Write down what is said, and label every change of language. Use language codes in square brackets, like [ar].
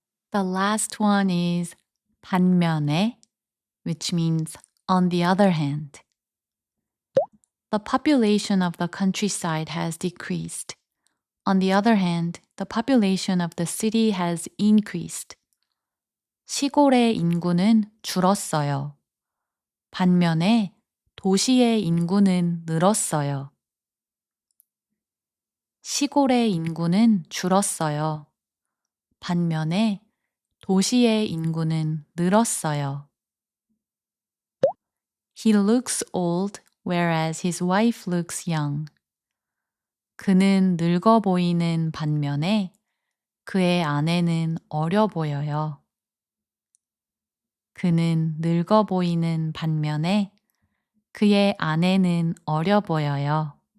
[en] The last one is 반면에, which means on the other hand. The population of the countryside has decreased. On the other hand, the population of the city has increased. [ko] 시골의 인구는 줄었어요. 반면에 도시의 인구는 늘었어요. 시골의 인구는 줄었어요. 반면에 도시의 인구는 늘었어요. [en] He looks old, whereas his wife looks young. [ko] 그는 늙어 보이는 반면에 그의 아내는 어려 보여요. 그는 늙어 보이는 반면에 그의 아내는 어려 보여요.